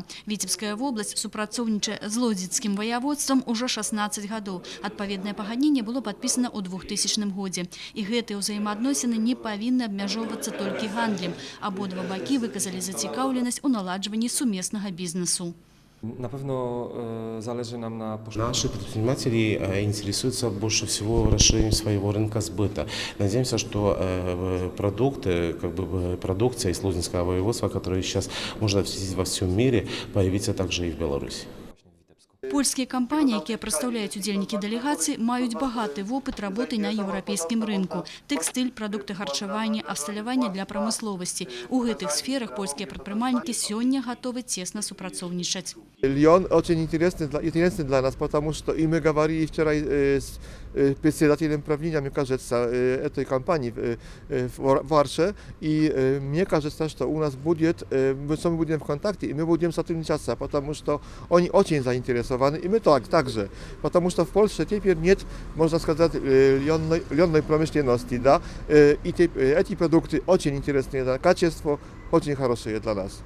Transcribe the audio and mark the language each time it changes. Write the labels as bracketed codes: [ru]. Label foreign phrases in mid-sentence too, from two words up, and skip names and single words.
[be] Віцебская вобласць супрацоўнічае з Лодзінскім ваяводствам ужо 16 гадоў. Адпаведнае пагадненне было падпісана ў 2000 годзе. І гэтыя ўзаемаадносіны не павінны абмяжоўвацца толькі гандлем. Абодва бакі выказалі зацікаўленасць у наладжванні сумеснага бізнесу. [pl] На pewno zależy nam na [ru] Наши предприниматели интересуются больше всего расширением своего рынка сбыта. Надеемся, что продукты, продукция из Лузинского воеводства, которую сейчас можно встретить во всем мире, появится также и в Беларуси. [be] Польскія кампаніі, якія прадстаўляюць удзельнікі дэлегацыі, маюць багаты вопыт работы на еўрапейскім рынку. Тэкстыль, прадукты харчавання, абсталяванне для прамысловасці. У гэтых сферах польскія прадпрымальнікі сёння гатовы цесна супрацоўничать. [ru] Лион очень интересный для нас, потому что и мы говорили вчера с председателем правления, мне кажется, этой компании в Варше, и мне кажется, что у нас будет, мы с вами будем в контакте, и мы будем сотрудничаться, потому что они очень заинтересованы, и мы также, потому что в Польше теперь нет, можно сказать, льонной промышленности, да, и эти продукты очень интересные, да, качество очень хорошее для нас.